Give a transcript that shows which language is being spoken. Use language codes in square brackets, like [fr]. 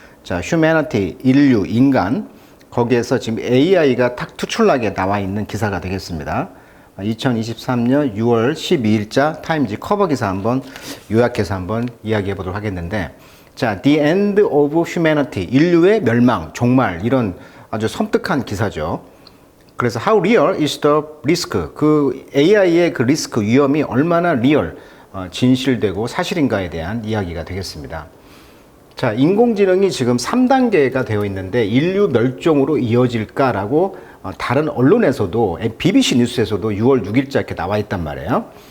[ko] 자, 휴머니티, 인류, 인간. 거기에서 지금 AI가 탁 투출나게 나와 있는 기사가 되겠습니다. 2023년 6월 12일자 타임즈 커버 기사 한번 요약해서 한번 이야기해 보도록 하겠는데, 자, The End of Humanity, 인류의 멸망, 종말, 이런 아주 섬뜩한 기사죠. 그래서 [en] How real is the risk? [ko] 그 AI의 그 리스크, 위험이 얼마나 리얼, 진실되고 사실인가에 대한 이야기가 되겠습니다. 자, 인공지능이 지금 3단계가 되어 있는데 인류 멸종으로 이어질까라고 다른 언론에서도, BBC 뉴스에서도 6월 6일자 이렇게 나와 있단 말이에요.